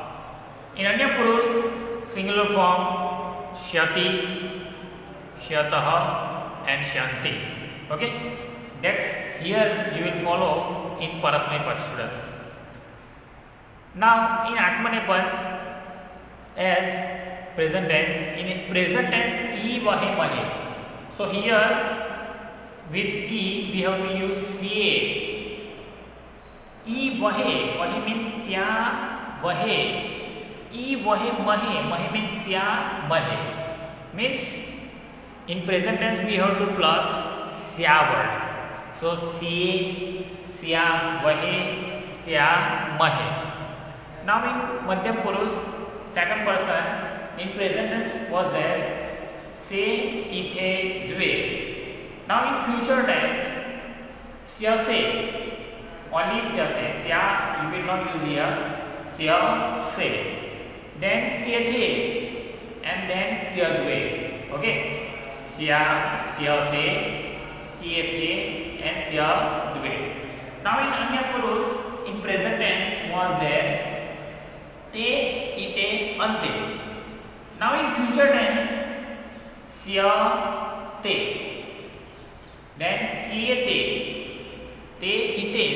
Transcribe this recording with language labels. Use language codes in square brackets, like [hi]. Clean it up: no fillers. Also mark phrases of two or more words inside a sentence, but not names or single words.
[en] In [sa] Anya Purush [en] singular form [sa] syati, syatah, [en] and shanti. Okay. That's here you will follow in parasmaypad, students. Now in atmanepad as present tense, in present tense [sa] e vahe mahe. [en] So here with e we have to use ca. [sa] E vahe, vahe means sya vahe, e vahe mahe, mahe means sya mahe. [en] Means in present tense we have to plus sya word. [sa] So siye, sya vahe, sya mahe. [en] Now in [sa] Madhyam Purush [en] second person in present tense was there [sa] se, ithe, dve. [en] Now in future tense syase, only syase, sya you will not use here, syase, then syathe, and then syadve. [sa] Okay. Sya, syase, syathe, [en] and syadve. Now in [sa] Anya Purush [en] in present tense was there [sa] te, ite, ante. [en] Now in future tense syate, then [sa] syate, te, ite.